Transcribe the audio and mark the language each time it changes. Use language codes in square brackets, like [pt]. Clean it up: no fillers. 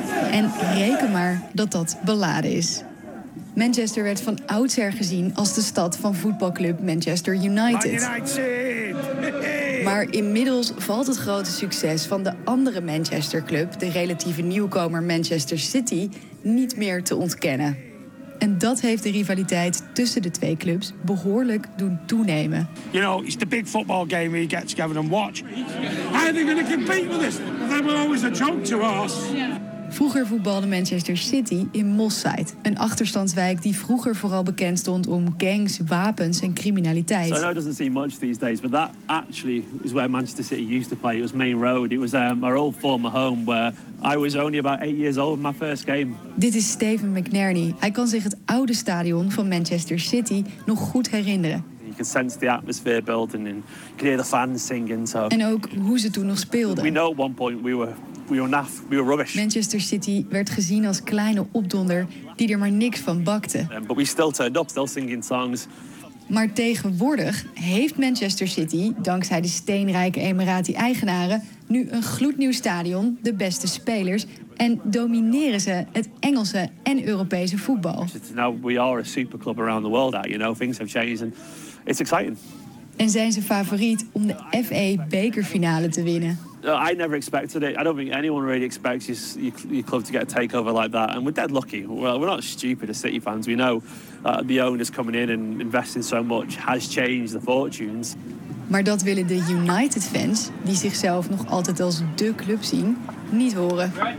[nl] En reken maar dat dat beladen is. Manchester werd van oudsher gezien als de stad van voetbalclub Manchester United. Maar inmiddels valt het grote succes van de andere Manchester club, de relatieve nieuwkomer Manchester City, niet meer te ontkennen. En dat heeft de rivaliteit tussen de twee clubs behoorlijk doen toenemen. [en] You know, it's the big football game where you get together and watch. How are they going to compete with this? They were always a joke to us. [nl] Vroeger voetbalde Manchester City in Moss Side, een achterstandswijk die vroeger vooral bekend stond om gangs, wapens en criminaliteit. [en] So I know it doesn't seem much these days, but that actually is where Manchester City used to play. It was Main Road. It was our old former home where I was only about 8 years old in my first game. [nl] Dit is Stephen McNerney. Hij kan zich het oude stadion van Manchester City nog goed herinneren. [en] You can sense the atmosphere building and you can hear the fans singing. So. [nl] En ook hoe ze toen nog speelden. [en] We know at one point we were rubbish. [nl] Manchester City werd gezien als kleine opdonder die er maar niks van bakte. [en] But we still turned up, still singing songs. [nl] Maar tegenwoordig heeft Manchester City, dankzij de steenrijke Emirati-eigenaren, nu een gloednieuw stadion, de beste spelers en domineren ze het Engelse en Europese voetbal. [en] Now we are a superclub around the world, you know, things have changed and it's exciting. [nl] En zijn ze favoriet om de FA bekerfinale te winnen? [en] I never expected it. I don't think anyone really expects your club to get a takeover like that. And we're dead lucky. Well, we're not stupid as City fans. We know the owners coming in and investing so much has changed the fortunes. [nl] Maar dat willen de United fans, die zichzelf nog altijd als dé club zien, niet horen.